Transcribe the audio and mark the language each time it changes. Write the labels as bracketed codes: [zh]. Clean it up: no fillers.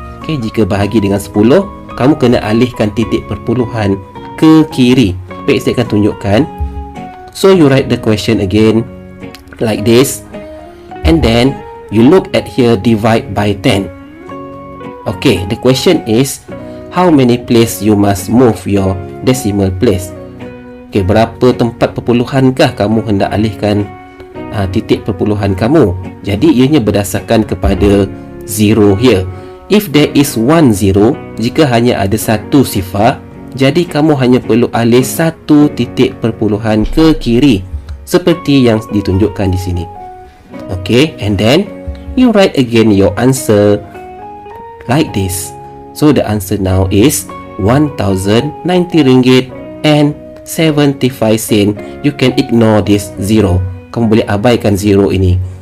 [ms] Okay, jika bahagi dengan 10, kamu kena alihkan titik perpuluhan ke kiri. Baik, saya akan tunjukkan. [en] So you write the question again like this, and then you look at here, divide by 10. Okay, the question is how many place you must move your decimal place. [ms] Okay, berapa tempat perpuluhankah kamu hendak alihkan titik perpuluhan kamu. Jadi ianya berdasarkan kepada 0 here. [en] If there is 1 0, [ms] jika hanya ada satu sifar, jadi kamu hanya perlu alih satu titik perpuluhan ke kiri, seperti yang ditunjukkan di sini. [en] Okay, and then you write again your answer like this. So the answer now is 1,090 ringgit and 75 sen. You can ignore this 0. [ms] Kamu boleh abaikan 0 ini.